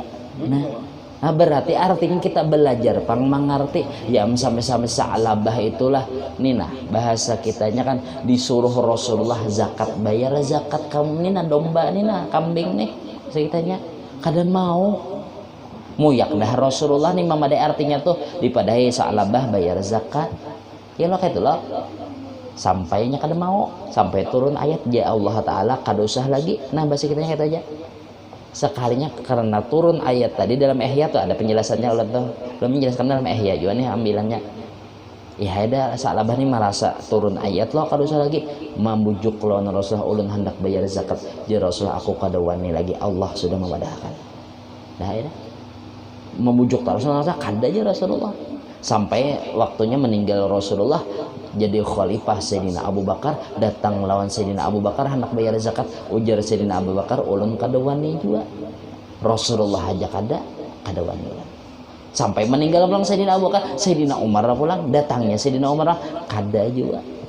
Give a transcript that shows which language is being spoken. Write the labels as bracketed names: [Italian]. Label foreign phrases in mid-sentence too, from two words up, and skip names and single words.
[Banjar] Nah berarti artinya kita belajar pang mengerti ya sampai-sampai sa'labah itulah nina bahasa kitanya kan disuruh Rasulullah zakat, bayar zakat kamu nina domba nina kambing nih kitanya kadang mau muyak dah Rasulullah nih mamadai artinya tuh dipadai sa'labah bayar zakat ya lo kayak itu lo sampainya kadang mau sampai turun ayat ya Allah Ta'ala kada usah lagi. Nah bahasa kitanya kayak itu aja sekalinya karena turun ayat tadi dalam Ihya tuh ada penjelasannya Allah tuh belum menjelaskan dalam Ihya juga nih ambilannya ya ada sa'labah nih merasa turun ayat lo kada usah lagi membujuk lawan Rasulullah ulun hendak bayar zakat ya Rasulullah aku kada wani lagi Allah sudah memadahkan. Nah ya membujuk Rasulullah kada aja Rasulullah sampai waktunya meninggal Rasulullah jadi khalifah Sayyidina Abu Bakar datang lawan Sayyidina Abu Bakar hendak bayar zakat ujar Sayyidina Abu Bakar ulun kada wani juga Rasulullah aja kada wani sampai meninggal pulang Sayyidina Abu Bakar Sayyidina Umar pulang datangnya Sayyidina Umar kada juga